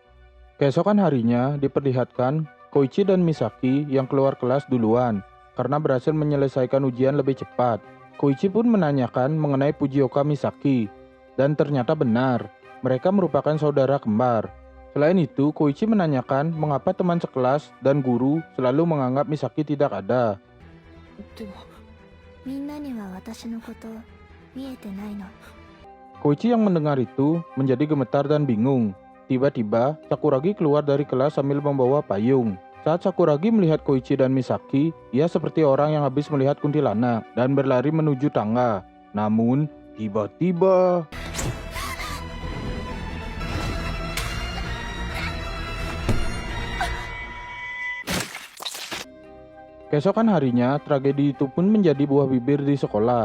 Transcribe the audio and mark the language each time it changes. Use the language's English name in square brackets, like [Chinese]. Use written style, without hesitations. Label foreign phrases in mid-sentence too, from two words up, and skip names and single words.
[Indonesian] Keesokan harinya diperlihatkan Koichi dan Misaki yang keluar kelas duluan karena berhasil menyelesaikan ujian lebih cepat. Koichi pun menanyakan mengenai Fujioka Misaki dan ternyata benar, mereka merupakan saudara kembar. Selain itu, Koichi menanyakan mengapa teman sekelas dan guru selalu menganggap Misaki tidak ada. [Japanese] でもみんなには私のこと見えてないの [Indonesian] Koichi yang mendengar itu menjadi gemetar dan bingung. Tiba-tiba, Sakuragi keluar dari kelas sambil membawa payung. Saat Sakuragi melihat Koichi dan Misaki, ia seperti orang yang habis melihat kuntilanak dan berlari menuju tangga. Namun, tiba-tiba... Keesokan harinya, tragedi itu pun menjadi buah bibir di sekolah.